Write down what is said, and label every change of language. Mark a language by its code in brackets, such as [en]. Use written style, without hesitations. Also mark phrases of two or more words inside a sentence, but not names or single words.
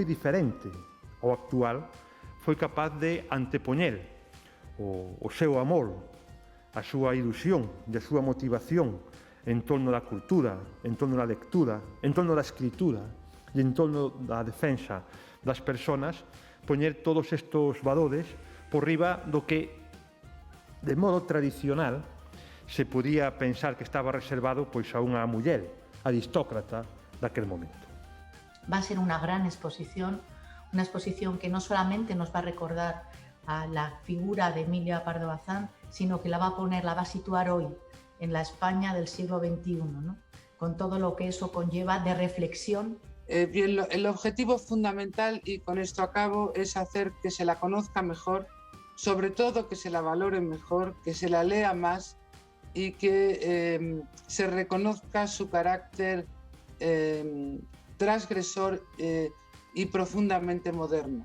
[gl] diferente ao actual, foi capaz de antepoñer o seu amor, a súa ilusión e a súa motivación en torno da cultura, en torno da lectura, en torno da escritura e en torno da defensa das persoas, poñer todos estes valores por riba do que, de modo tradicional, se podía pensar que estaba reservado pois a unha muller aristócrata daquel momento. [es] Va a ser una gran exposición que no solamente nos va a recordar a la figura de Emilia Pardo Bazán, sino que la va a situar hoy en la España del siglo XXI, ¿no? Con todo lo que eso conlleva de reflexión. Bien, el objetivo fundamental, y con esto acabo, es hacer que se la conozca mejor, sobre todo que se la valore mejor, que se la lea más y que se reconozca su carácter transgresor y profundamente moderno.